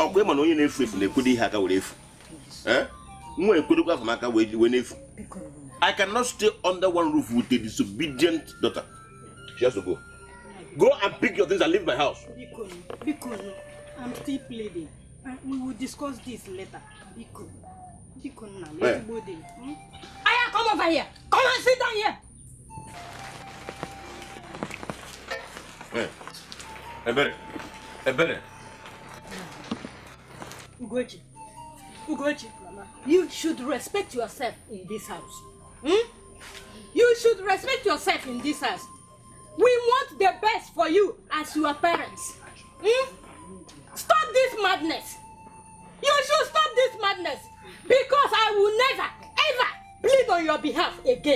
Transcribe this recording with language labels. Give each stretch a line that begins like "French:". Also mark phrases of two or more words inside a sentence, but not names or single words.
English: Okay, man, you need free from the kudi haka with eh? I cannot stay under one roof with a disobedient daughter. She has to go. Go and pick your things and leave my house. Bikono, I'm still pleading. We will discuss this later. Bikono, now let's go there. Aya, come over here. Come and sit down here. Ebere. Ugochi, Mama, you should respect yourself in this house. You should respect yourself in this house. We want the best for you as your parents. Stop this madness. You should stop this madness because I will never, ever plead on your behalf again.